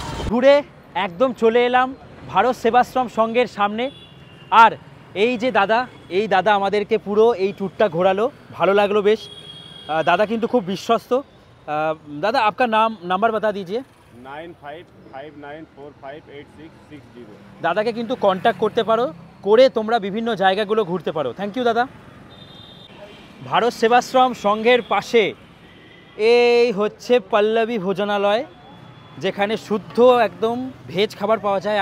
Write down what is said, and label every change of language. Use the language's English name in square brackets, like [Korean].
[Bangla] ঘুরে একদম চলে এলাম ভারত সেবাশ্রম সংঘের সামনে। আর এই যে দাদা, এই দাদা আমাদেরকে পুরো এই ট্যুরটা ঘোরালো, ভালো লাগলো বেশ। দাদা কিন্তু খুব বিশ্বস্ত। [Hindi] দাদা आपका নাম্বার बता दीजिए। 9559458660। [Bangla] দাদাকে কিন্তু কন্ট্যাক্ট করতে পারো, করে তোমরা বিভিন্ন জায়গাগুলো ঘুরতে পারো। থ্যাংক ইউ দাদা। ভারত সেবাশ্রম সংঘের পাশে এই হচ্ছে পল্লবী ভোজনালয়, যেখানে শুদ্ধ একদম ভেজ খাবার পাওয়া যায়।